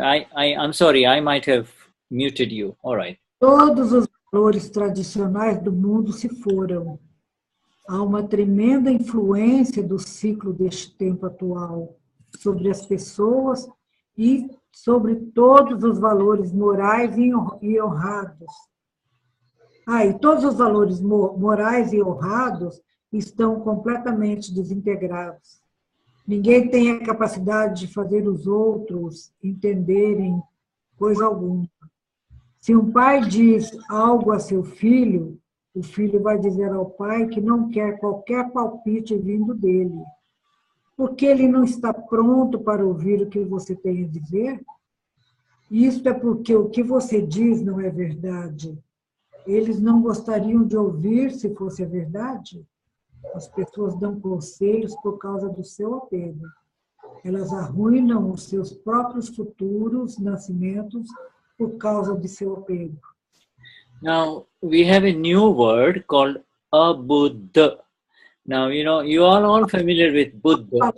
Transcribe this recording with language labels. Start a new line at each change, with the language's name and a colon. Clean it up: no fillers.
English: I'm sorry, I might have muted you. All right.
Portuguese: Todos os valores tradicionais do mundo se foram. Há uma tremenda influência do ciclo deste tempo atual sobre as pessoas e sobre todos os valores morais e honrados. E todos os valores morais e honrados estão completamente desintegrados. Ninguém tem a capacidade de fazer os outros entenderem coisa alguma. Se um pai diz algo a seu filho, o filho vai dizer ao pai que não quer qualquer palpite vindo dele. Porque ele não está pronto para ouvir o que você tem a dizer? Isto é porque o que você diz não é verdade. Eles não gostariam de ouvir se fosse a verdade? As pessoas dão conselhos por causa do seu apego. Elas arruinam os seus próprios futuros nascimentos por causa de seu apego.
English: Now, we have a new word called abuddha. Now, you are all familiar with Buddha.